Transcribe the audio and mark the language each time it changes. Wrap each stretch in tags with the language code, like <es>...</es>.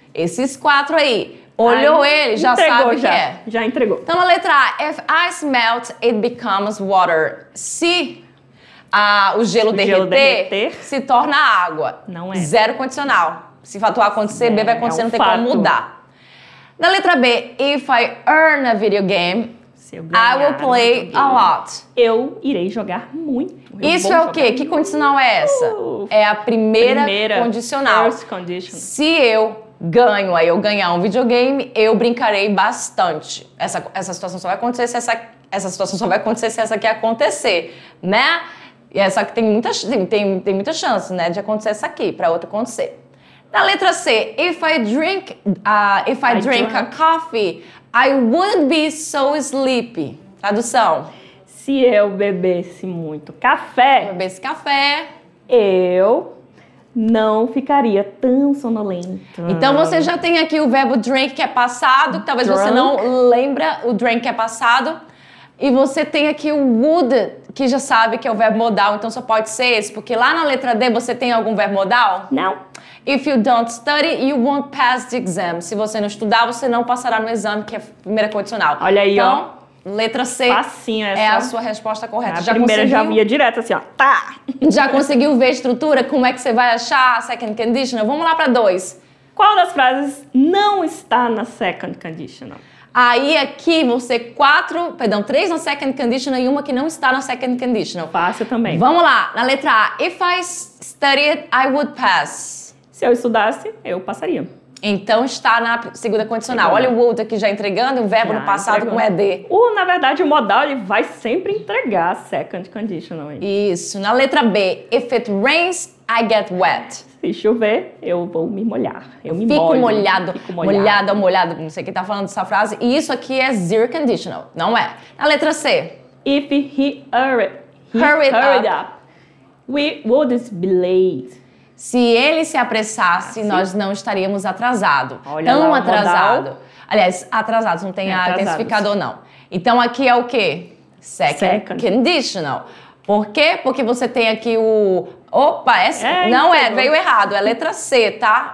<pt>Esses 4 aí. Olhou ele, já sabe o que é. Já entregou. Então, na letra A,</pt> <en>if ice melts, it becomes water.</en> <pt>Se o gelo derreter, se torna água. Não é. Zero condicional. Se fato A acontecer, B vai acontecer, não tem como mudar. Na letra B,</pt> <en>if I earn a video game, I will play a lot.</en> <pt>Eu irei jogar muito. Isso é o quê? Que condicional é essa? É a primeira condicional.</pt> <en>First condition.</en> <pt>Se eu ganho, aí eu ganhar um videogame, eu brincarei bastante. Essa situação só vai acontecer se essa situação só vai acontecer se essa aqui acontecer, né? E essa aqui tem muita chance, né, de acontecer essa aqui, para outra acontecer. Na letra C,</pt> <en>if I drink a coffee, I wouldn't be so sleepy.</en> <pt>Tradução. Se eu bebesse muito café, eu não ficaria tão sonolento. Então você já tem aqui o verbo drink, que é passado, que talvez você não lembra o drink que é passado. E você tem aqui o would, que já sabe que é o verbo modal, então só pode ser esse, porque lá na letra D você tem algum verbo modal? Não.</pt> <en>If you don't study, you won't pass the exam.</en> <pt>Se você não estudar, você não passará no exame, que é a primeira condicional. Olha aí, então, letra C é a sua resposta correta. A primeira já via direto assim, ó. Tá! Já conseguiu ver a estrutura? Como é que você vai achar a second conditional? Vamos lá para 2. Qual das frases não está na second conditional? Aí aqui você 3 na second conditional e uma que não está na second conditional. Fácil também. Vamos lá, na letra A.</pt> <en>If I studied, I would pass.</en> <pt>Se eu estudasse, eu passaria. Então está na segunda condicional. Olha o would aqui já entregando, um verbo no passado com ED. Na verdade, o modal ele vai sempre entregar a second conditional. Isso. Na letra B.</pt> <en>If it rains, I get wet.</en> <pt>Se chover, eu vou me molhar. Eu me Fico molho. molhado. Molhado. Não sei quem tá falando dessa frase. E isso aqui é zero conditional. Não é. Na letra C.</pt> <en>If he hurried up, we wouldn't be late.</en> <pt>Se ele se apressasse, nós não estaríamos atrasados. Olha Tão lá, atrasado. Aliás, atrasados, não tem intensificador, não. Então aqui é o quê? Second conditional. Por quê? Porque você tem aqui o... Opa, veio errado, é letra C, tá?</pt>